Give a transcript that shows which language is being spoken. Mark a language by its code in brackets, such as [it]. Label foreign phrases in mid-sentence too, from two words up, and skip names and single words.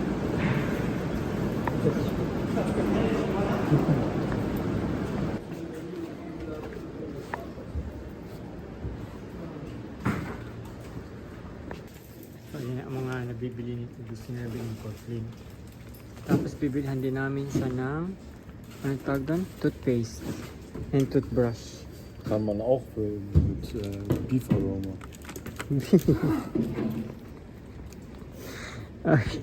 [tl] So yun ang mga nabibili nito. Gusto na nabili ko Flynn. Tapos bibilhan din namin siya ng anong tawag doon? [en] Toothpaste and toothbrush. [de] Kann man auch mit Beef Aroma. [en] Okay.